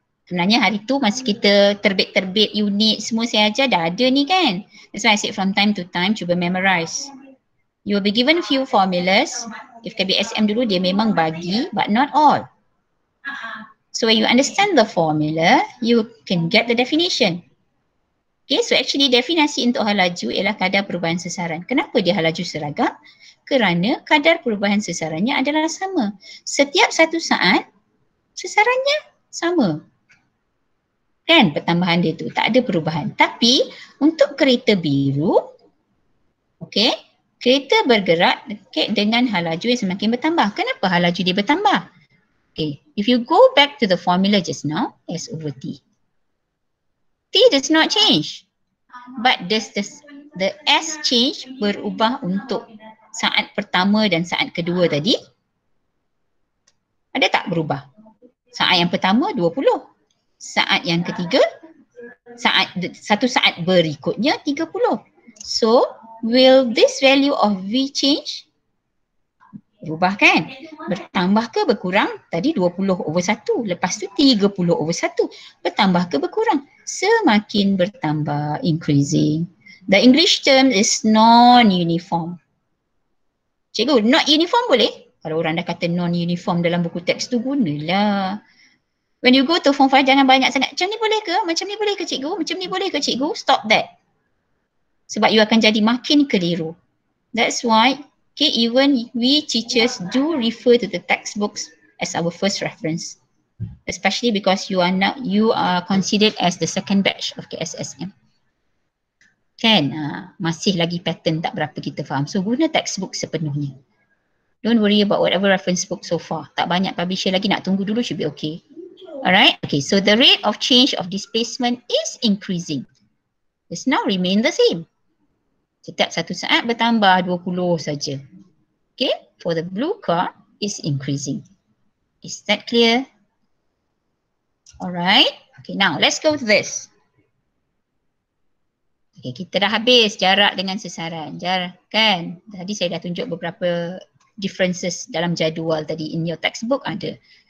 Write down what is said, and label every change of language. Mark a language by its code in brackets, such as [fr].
[ms] Sebenarnya hari tu masa kita terbit-terbit unit semua saya ajar dah ada ni kan. [en] That's why I said from time to time [ms] cuba [en] memorize. You will be given a few formulas. If KBSM [ms] dulu dia memang bagi [en] but not all. So when you understand the formula, you can get the definition. [ms] Okay, [en] so actually [ms] definisi untuk halaju ialah kadar perubahan sesaran. Kenapa dia halaju seragam? Kerana kadar perubahan sesarannya adalah sama. Setiap satu saat, sesarannya sama. Kan pertambahan dia tu, tak ada perubahan. Tapi untuk kereta biru, okay, kereta bergerak dengan halaju yang semakin bertambah. Kenapa halaju dia bertambah? [en] Okay, if you go back to the formula just now, S over T. T does not change. But does the S change [ms] berubah untuk saat pertama dan saat kedua tadi? Ada tak berubah? Saat yang pertama 20. Saat yang ketiga, satu saat berikutnya 30. [en] So, will this value of V change? [ms] Berubah kan? Bertambah ke berkurang? Tadi 20/1. Lepas tu 30/1. Bertambah ke berkurang? Semakin bertambah, [en] increasing. The English term is non-uniform. [ms] Cikgu, not uniform boleh? Kalau orang dah kata non-uniform dalam buku teks tu, gunalah. [en] When you go to form 5, [ms] jangan banyak sangat. Macam ni boleh ke? Macam ni boleh ke cikgu? Macam ni boleh ke cikgu? [en] Stop that. [ms] Sebab you akan jadi makin keliru. [en] That's why, okay, even we teachers do refer to the textbooks as our first reference. Especially because you are considered as the second batch of KSSM. [ms] Kan? Masih lagi pattern tak berapa kita faham. So guna textbook sepenuhnya. [en] Don't worry about whatever reference book so far. [ms] Tak banyak publisher lagi, nak tunggu dulu [en] should be okay. Alright, okay, so the rate of change of displacement is increasing. It's now remain the same. [ms] Setiap satu saat bertambah 20 saja. [en] Okay, for the blue car is increasing. Is that clear? Alright, okay, now let's go to this. [ms] Okay, kita dah habis jarak dengan sesaran. Jarak kan? Tadi saya dah tunjuk beberapa differences dalam jadual tadi [en] in your textbook [ms] ada.